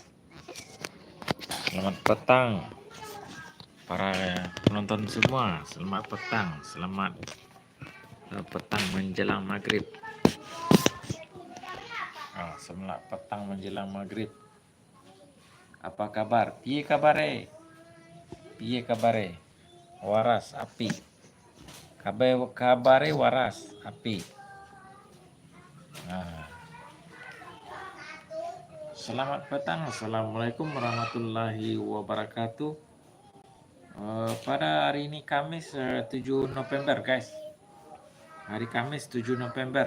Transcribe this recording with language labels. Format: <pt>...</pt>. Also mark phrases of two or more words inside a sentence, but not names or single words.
<id>Selamat petang para penonton semua. Selamat petang. Selamat petang menjelang maghrib. Selamat petang menjelang maghrib. Apa kabar?</id> <jv>Piye kabare? Piye kabare? Waras api. Kabare waras api.</jv> <id>Selamat petang.</id> <ar>السلام عليكم ورحمة الله وبركاته.</ar> <id>Pada hari ini Kamis 7 November guys. Hari Kamis 7 November.</id>